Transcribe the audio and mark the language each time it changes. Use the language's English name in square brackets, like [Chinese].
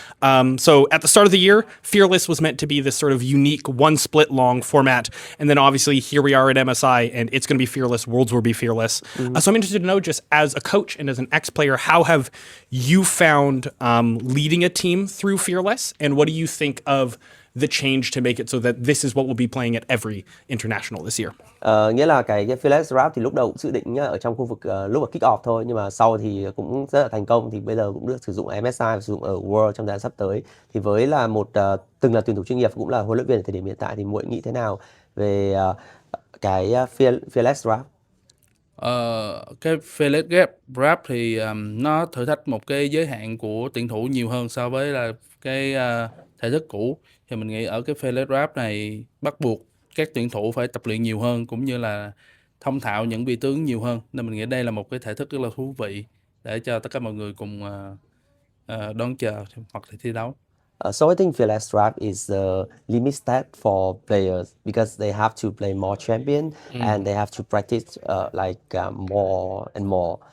[English] So at the start of the year, Fearless was meant to be this sort of unique one split long format, and then obviously here we are at MSI, and it's going to be Fearless. Worlds will be Fearless. So I'm interested to know, just as a coach and as an ex-player, how have you found leading a team through Fearless, and what do you think of the change to make it so that this is what we'll be playing at every international this year? [Vietnamese] Nghĩa là cái Fearless Draft thì lúc đầu cũng dự định ở trong khu vực lúc mà kick off thôi, nhưng mà sau thì cũng rất là thành công, thì bây giờ cũng được sử dụng ở MSI và sử dụng ở World trong thời gian sắp tới. Thì với là một từng là tuyển thủ chuyên nghiệp cũng là huấn luyện viên ở thời điểm hiện tại, thì Muội nghĩ thế nào về cái Fearless Draft? Cái Fearless Draft thì nó thử thách một cái giới hạn của tuyển thủ nhiều hơn so với là cái thể thức cũ. Thì mình nghĩ ở cái Fearless Draft này bắt buộc các tuyển thủ phải tập luyện nhiều hơn, cũng như là thông thạo những vị tướng nhiều hơn. Nên mình nghĩ đây là một cái thể thức rất là thú vị để cho tất cả mọi người cùng đón chờ hoặc là thi đấu. [English] So I think Fearless Draft is limited for players because they have to play more champion and they have to practice more and more.